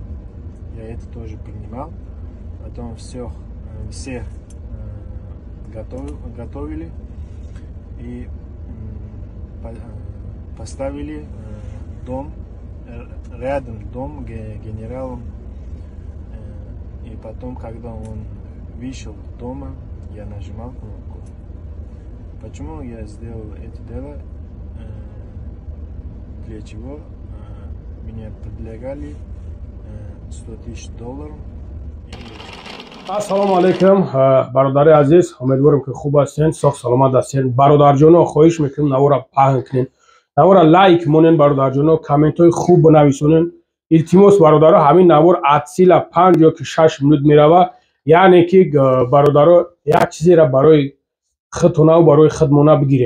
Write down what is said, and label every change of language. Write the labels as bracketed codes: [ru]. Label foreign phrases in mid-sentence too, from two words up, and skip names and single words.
[ru] Я это тоже принимал, потом все готовили и поставили дом, рядом дом генералом. И потом, когда он вышел дома, я нажимал кнопку. Почему я сделал это дело? Для чего? Меня предлагали $100 000. [tg] ассалому алейкум бародари азиз, умедворим ки хуб ҳастен, сог саломат ҳастен. бародарҷоно, хоҳиш мекунем навора паҳн кунен, навора лайк монен, бародарҷоно комментҳои хуб бинависонен. илтимос бародаро, ҳамин навор адсила 5 ё ки 6 минут мерава, яъне ки бародаро як чизеро барои худтонаву барои худмона бигирем.